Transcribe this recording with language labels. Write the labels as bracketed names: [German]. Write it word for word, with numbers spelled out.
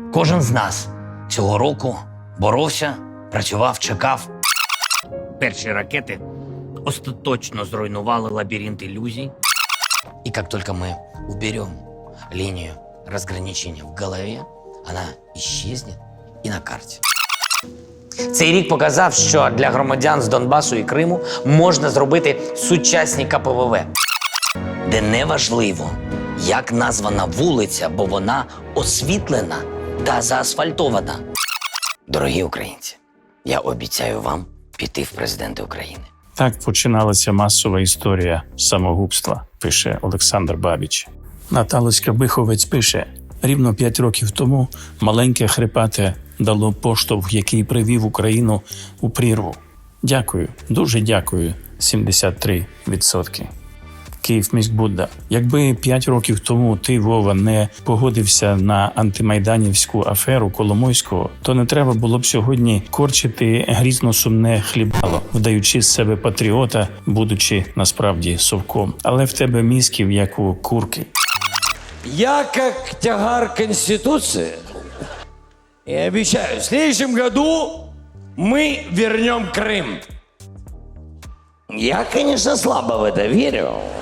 [Ukrainian] Кожен з нас цього року боровся, працював, чекав. Перші ракети остаточно зруйнували лабіринт иллюзий. [Russian] И как только мы уберем линию разграничения в голове, она исчезнет и на карте. [Ukrainian] Цей рік показав, що для громадян з Донбасу і Криму можна зробити сучасні ка пе ве ве, де не важливо, як названа вулиця, бо вона освітлена та заасфальтована. Дорогі українці, я обіцяю вам піти в президенти України. Так починалася масова історія самогубства, пише Олександр Бабіч. Наталя Скабиховець пише, рівно п'ять років тому маленьке хрипате дало поштовх, який привів Україну у прірву. Дякую, дуже дякую, сімдесят три відсотки. Київміськбудда. Якби п'ять років тому ти, Вова, не погодився на антимайданівську аферу Коломойського, то не треба було б сьогодні корчити грізно-сумне хлібало, вдаючи з себе патріота, будучи насправді совком. Але в тебе мізків, як у курки. [Russian] Я как тягар Конституции. И обещаю, в следующем году мы вернем Крым. Я, конечно, слабо в это верю.